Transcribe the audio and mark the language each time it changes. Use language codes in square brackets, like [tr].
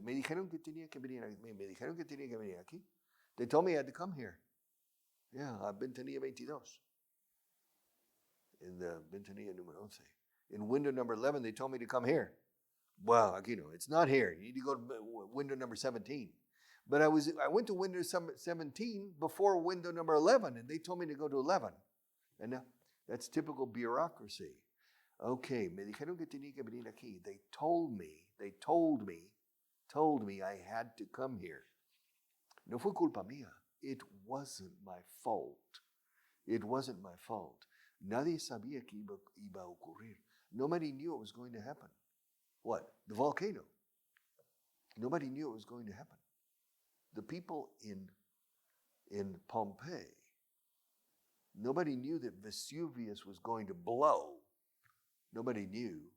[es] Me dijeron que tenía que venir aquí. [en] They told me I had to come here. Yeah, ventanilla 22. In the [es] ventanilla número 11. [en] In window number 11, they told me to come here. Well, [es] aquí no, [en] it's not here. You need to go to window number 17. But I went to window 17 before window number 11, and they told me to go to 11. And now, that's typical bureaucracy. [es] Okay, me dijeron que tenía que venir aquí. [en] They told me I had to come here. [es] No fue culpa mía. [en] It wasn't my fault. It wasn't my fault. [es] Nadie sabía que iba a ocurrir. [en] Nobody knew it was going to happen. What? The volcano. Nobody knew it was going to happen. The people in Pompeii, nobody knew that Vesuvius was going to blow. Nobody knew.